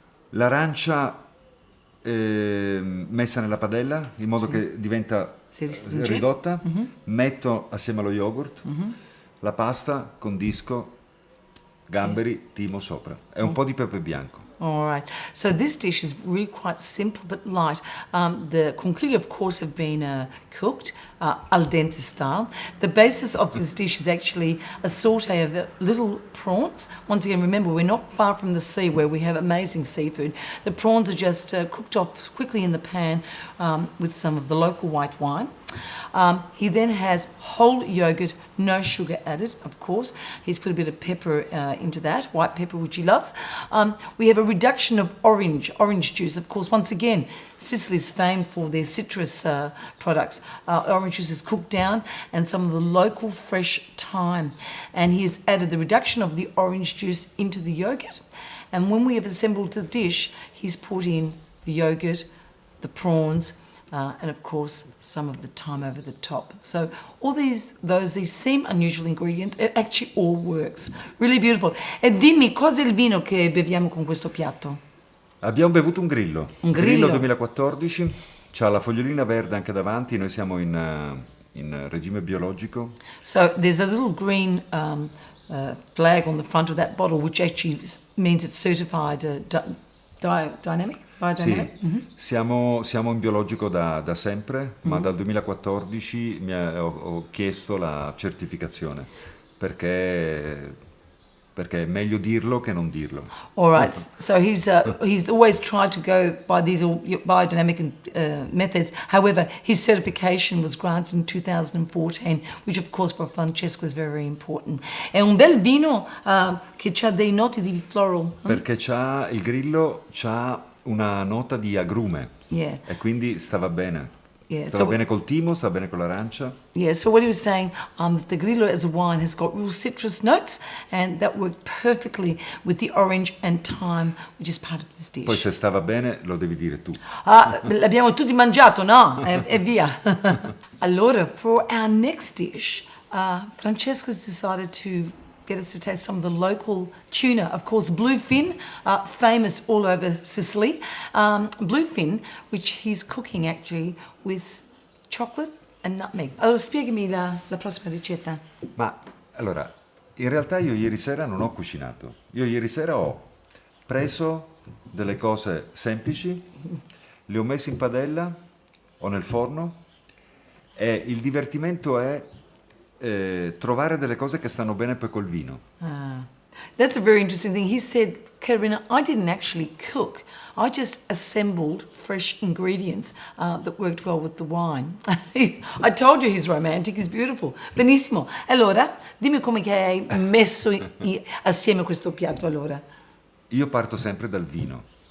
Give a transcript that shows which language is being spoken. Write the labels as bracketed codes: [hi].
[it] l'arancia messa nella padella in modo che diventa Si restringe. ridotta, metto assieme allo yogurt, la pasta, condisco, gamberi, timo sopra e un po' di pepe bianco. [en] All right. So this dish is really quite simple but light. The conchiglie, of course, have been cooked al dente style. The basis of this dish is actually a sauté of little prawns. Once again, remember, we're not far from the sea where we have amazing seafood. The prawns are just cooked off quickly in the pan with some of the local white wine. He then has whole yogurt, no sugar added, of course. He's put a bit of pepper into that, white pepper, which he loves. We have a reduction of orange juice. Of course, once again, Sicily's famed for their citrus products. Orange juice is cooked down and some of the local fresh thyme. And he has added the reduction of the orange juice into the yogurt. And when we have assembled the dish, he's put in the yogurt, the prawns, and of course some of the thyme over the top. So all these seem unusual ingredients, it actually all works. Really beautiful. [it] E dimmi, cos'è il vino che beviamo con questo piatto? Abbiamo bevuto un Grillo. Un Grillo 2014, c'ha la fogliolina verde anche davanti, noi siamo in regime biologico. [en] So there's a little green flag on the front of that bottle, which actually means it's certified dynamic. [it] Sì, siamo in biologico da sempre, ma dal 2014 ho chiesto la certificazione, perché è meglio dirlo che non dirlo. [en] All right, so he's always tried to go by these biodynamic methods. However, his certification was granted in 2014, which of course for Francesco is very important. [it] È un bel vino che ha dei noti di floral. Perché il Grillo c'ha una nota di agrume, [en] Yeah. [it] e quindi stava bene. [en] Yeah, [it] Stava [en] so- [it] bene col timo, stava bene con l'arancia. [en] Yeah, so what he was saying, the Grillo as a wine has got real citrus notes, and that worked perfectly with the orange and thyme, which is part of this dish. [it] Poi se stava bene lo devi dire tu. L'abbiamo tutti mangiato, no? E via. [en] Allora, for our next dish, Francesco's decided to get us to taste some of the local tuna. Of course, bluefin, famous all over Sicily. Bluefin, which he's cooking actually with chocolate and nutmeg. [it] Allora, spiegami la prossima ricetta. Ma allora, in realtà io ieri sera non ho cucinato. Io ieri sera ho preso delle cose semplici, le ho messe in padella o nel forno, e il divertimento è trovare delle cose che stanno bene poi col vino. [en] That's a very interesting thing. He said, Caterina, I didn't actually cook. I just assembled fresh ingredients that worked well with the wine. I told you he's romantic, he's beautiful. [it] Benissimo. Allora, dimmi come che hai messo assieme questo piatto allora. Io parto sempre dal vino.